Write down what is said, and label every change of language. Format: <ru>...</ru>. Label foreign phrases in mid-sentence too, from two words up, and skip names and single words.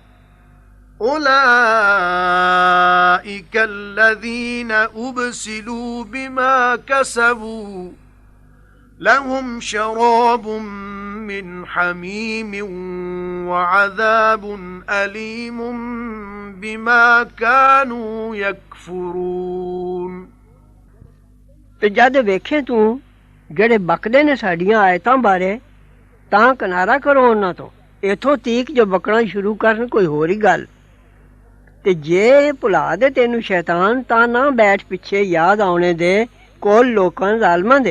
<ar>أُولَئِكَ الَّذِينَ أُبْسِلُوا بِمَا كَسَبُوا لَهُمْ شَرَابٌ مِّنْ حَمِيمٍ وَعَذَابٌ أَلِيمٌ بِمَا كَانُوا يَكْفُرُونَ</ar> <pa>ਤੇ ਜਦ ਵੇਖੇ ਤੂੰ ਜਿਹੜੇ ਬਕਦੇ ਨੇ ਸਾਡੀਆਂ ਆਇਤਾਂ ਬਾਰੇ ਤਾਂ ਕਿਨਾਰਾ ਕਰੋ ਉਹਨਾਂ ਤੋਂ। ਇੱਥੋਂ ਤੀਕ ਜੋ ਬਕਣਾ ਸ਼ੁਰੂ ਕਰਨ ਕੋਈ ਹੋਰ ਹੀ ਗੱਲ। ਤੇ ਜੇ ਭੁਲਾ ਦੇ ਤੈਨੂੰ ਸ਼ੈਤਾਨ ਤਾਂ ਨਾ ਬੈਠ ਪਿੱਛੇ ਯਾਦ ਆਉਣੇ ਦੇ ਕੋਲ ਲੋਕਾਂ ਜ਼ਾਲਮਾਂ ਦੇ।</pa>